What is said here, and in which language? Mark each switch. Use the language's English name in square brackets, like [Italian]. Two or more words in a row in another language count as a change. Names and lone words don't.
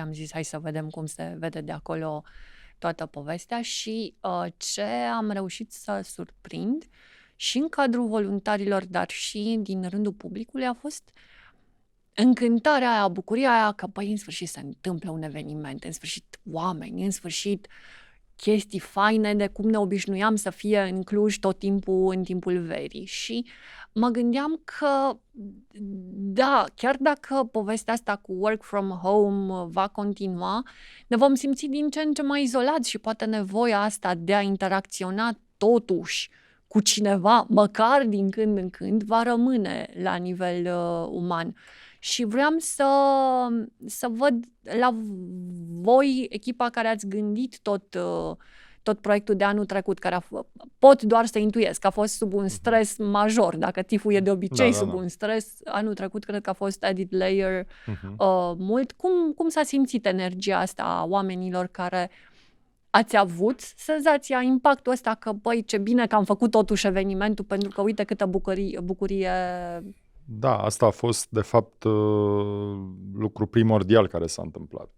[Romanian] Am zis, hai să vedem cum se vede de acolo toată povestea și ce am reușit să surprind și în cadrul voluntarilor, dar și din rândul publicului, a fost încântarea aia, bucuria aia că, în sfârșit se întâmplă un eveniment, în sfârșit oameni, în sfârșit chestii faine de cum ne obișnuiam să fie în Cluj tot timpul în timpul verii. Și mă gândeam că, da, chiar dacă povestea asta cu [English] work from home [Romanian] va continua, ne vom simți din ce în ce mai izolați și poate nevoia asta de a interacționa totuși cu cineva, măcar din când în când, va rămâne la nivel uman. Și vreau să văd la voi, echipa care ați gândit tot proiectul de anul trecut, care pot doar să intuiesc că a fost sub un stres major. Dacă TIFF-ul e de obicei sub un stres, anul trecut cred că a fost [English] added layer [Romanian] mult. Cum s-a simțit energia asta a oamenilor care ați avut senzația, impactul ăsta că, ce bine că am făcut totuși evenimentul, pentru că uite câtă bucurie. Da, asta a fost, de fapt, lucru primordial care s-a întâmplat.